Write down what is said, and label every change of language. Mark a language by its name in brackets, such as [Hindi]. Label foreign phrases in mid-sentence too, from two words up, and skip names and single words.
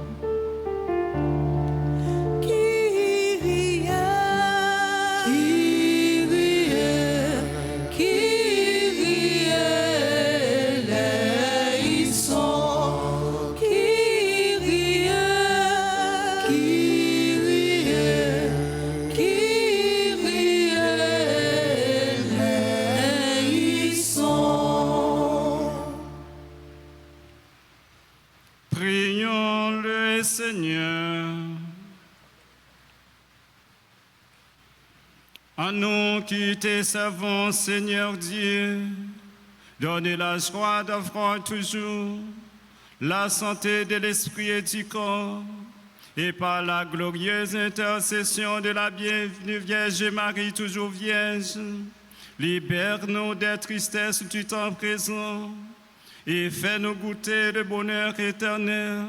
[Greek] Kyrie, Kyrie, Kyrie eleison. Kyrie, Kyrie, Kyrie eleison. [French] Prions le Seigneur. À nous qui te servons, Seigneur Dieu, donne la joie d'avoir toujours la santé de l'esprit et du corps, et par la glorieuse intercession de la bienvenue Vierge Marie, toujours Vierge, libère-nous des tristesses du temps présent et fais-nous goûter le bonheur éternel.